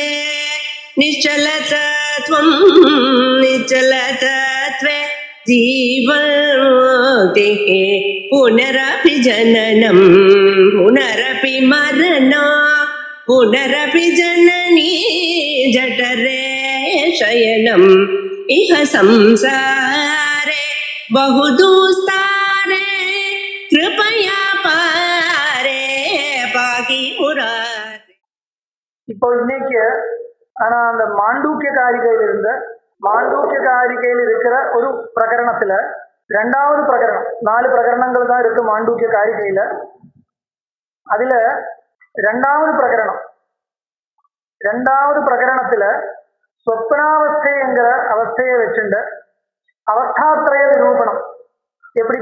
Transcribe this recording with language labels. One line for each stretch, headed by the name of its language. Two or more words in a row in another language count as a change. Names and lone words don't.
Sanskrit: निश्चलतत्वं निश्चलतत्वे जीवन्मुक्तिः पुनरपि जननं पुनरपि मरणं पुनरपि जननी जठरे शयनम् इह संसारे बहुदुस्तारे कृपया पारे पाहि मुरारे.
Tamil: இப்போ இன்னைக்கு ஆனா அந்த மாண்டூக்கிய காரிகையில் இருக்கிற ஒரு பிரகரணத்துல ரெண்டாவது பிரகரணம், 4 பிரகரணங்கள் தான் இருக்கு மாண்டூக்கிய காரிகையில. அதுல ரெண்டாவது பிரகரணத்துல சொப்னாவஸ்தைங்கிற அவஸ்தையை வச்சுண்டு அவஸ்தாத்ரய நிரூபணம் எப்படி